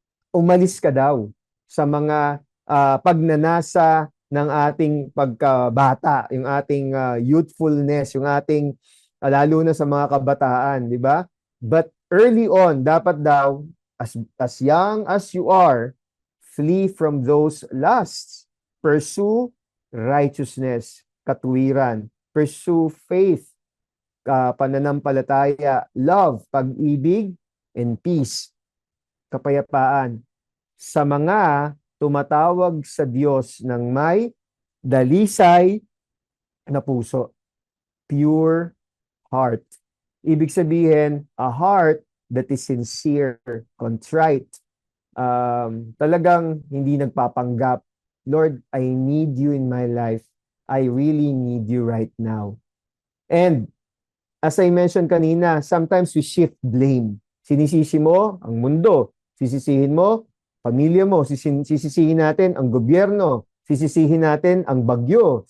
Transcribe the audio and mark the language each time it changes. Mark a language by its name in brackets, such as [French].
[Filipino] Umalis ka daw sa mga pagnanasa ng ating pagkabata, yung ating youthfulness, yung ating lalo na sa mga kabataan, di ba? [English] But early on, [Filipino] dapat daw, [English] as young as you are, flee from those lusts. Pursue righteousness, katuwiran. Pursue faith, pananampalataya, love, pag-ibig, and peace, kapayapaan. [Filipino] Sa mga tumatawag sa Diyos ng may dalisay na puso. [English] Pure heart. [Filipino] Ibig sabihin, [English] a heart that is sincere, contrite. [Filipino] Talagang hindi nagpapanggap. [English] Lord, I need you in my life. I really need you right now. And as I mentioned kanina, sometimes we shift blame. [Filipino] Sinisisi mo ang mundo. Sisisihin mo pamilya mo. Sisisihin natin ang gobyerno. Sisisihin natin ang bagyo.